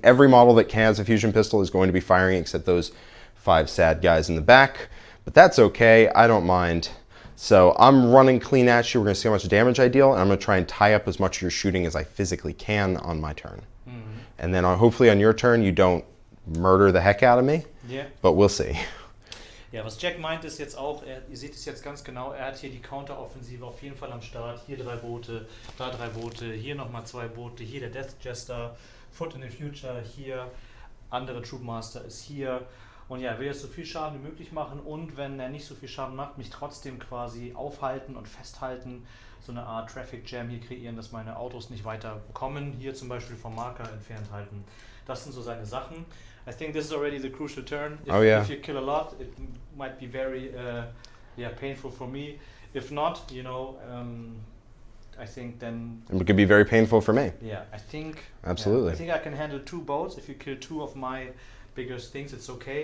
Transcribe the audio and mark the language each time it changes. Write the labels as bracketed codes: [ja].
[en] Every model that has a fusion pistol is going to be firing, except those 5 sad guys in the back. But that's okay. I don't mind. So I'm running clean at you. We're going to see how much damage I deal, and I'm going to try and tie up as much of your shooting as I physically can on my turn. And then hopefully on your turn, you don't murder the heck out of me. Yeah. But we'll see. [de] Ja, was Jack meint ist jetzt auch, ihr seht es jetzt ganz genau, er hat hier die Counteroffensive auf jeden Fall am Start. Hier 3 Boote, da 3 Boote, hier nochmal 2 Boote, hier der Death Jester, Foot in the Future, hier, andere Troop Master ist hier. Und ja, er will jetzt so viel Schaden wie möglich machen und wenn er nicht so viel Schaden macht, mich trotzdem quasi aufhalten und festhalten, so eine Art Traffic Jam hier kreieren, dass meine Autos nicht weiter kommen, hier zum Beispiel vom Marker entfernt halten. Das sind so seine Sachen. [en] I think this is already the crucial turn. If you kill a lot, it might be very painful for me. If not, I think then... It could be very painful for me. Yeah, I think... Absolutely. I think I can handle 2 boats if you kill 2 of my bigger things, it's okay.